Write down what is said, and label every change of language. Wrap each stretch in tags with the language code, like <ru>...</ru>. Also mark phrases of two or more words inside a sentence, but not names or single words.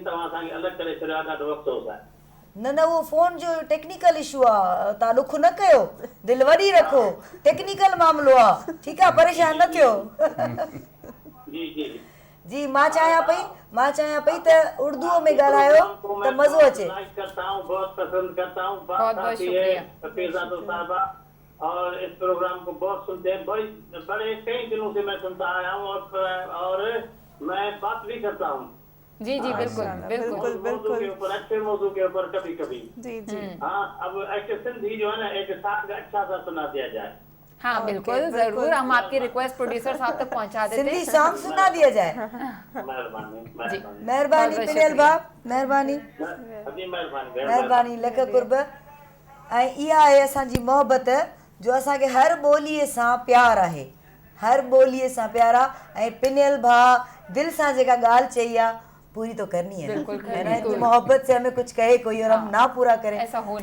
<sd>तव्हां असांखे अलॻि करे छॾियो आहे, ॾाढो अफ़सोस आहे. न उहो फ़ोन जो टेक्निकल इशू आहे, तव्हां ॾुख न कयो, दिलि वॾी रखो, टेक्निकल मामिलो आहे, ठीकु आहे, परेशान न थियो. जी जी जी मां चाहियां पई त उर्दूअ में ॻाल्हायो त मज़ो अचे.</sd> <ur>کرتا ہوں، بہت پسند کرتا ہوں. بہت شکریہ. حفیظاتو صاحبہ، اور اس پروگرام کو بہت سنتے ہیں. بڑے کئی دنوں سے میں سنتا آیا ہوں، اور میں بات بھی کرتا ہوں. جی جی بالکل بالکل. موضوع کے اوپر، اچھے موضوع کے اوپر کبھی کبھی. جی جی. ہاں، اب ایک سندھی جو ہے نا، ایک ساتھ اچھا سا سنا دیا جائے. ہاں بالکل ضرور، ہم آپکی</ur> <en>request producer</en> <ur>صاحب تک پہنچا دیتے ہیں. سندھی سانگ سنا دیا جائے. مہربانی.</ur> <sd>महिरबानी पिनियल भाउ, महिरबानी</sd> <ur>مہربانی.</ur> <sd>महिरबानी, लख कुर्ब. ऐं इहा आहे असांजी मोहबत जो असांखे हर ॿोलीअ सां प्यारु आहे, हर ॿोलीअ सां प्यारु आहे. ऐं पिनियल भाउ दिलि सां जेका ॻाल्हि चई आहे</sd> <ur>پوری تو کرنی ہے.</ur> <sd>बिल्कुल.</sd> <ur>محبت سے ہمیں کچھ کہے کوئی اور ہم نہ پورا کریں, ایسا ہو</ur>